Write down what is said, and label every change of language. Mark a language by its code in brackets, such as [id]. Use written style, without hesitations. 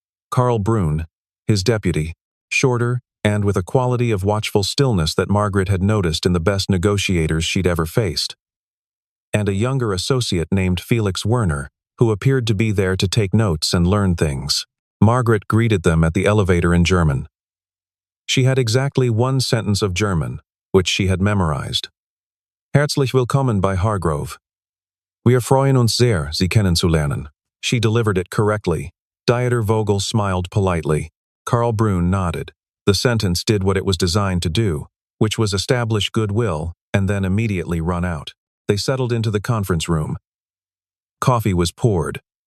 [en] Karl Brunn, his deputy, shorter and with a quality of watchful stillness that Margaret had noticed in the best negotiators she'd ever faced. And a younger associate named Felix Werner, who appeared to be there to take notes and learn things. Margaret greeted them at the elevator in German. She had exactly 1 sentence of German, which she had memorized. [de] Herzlich willkommen bei Hargrove. Wir freuen uns sehr, Sie kennenzulernen. [en] She delivered it correctly. Dieter Vogel smiled politely. Karl Brunn nodded. The sentence did what it was designed to do. which was establish goodwill and then immediately run out. They settled into the conference room. Coffee was poured.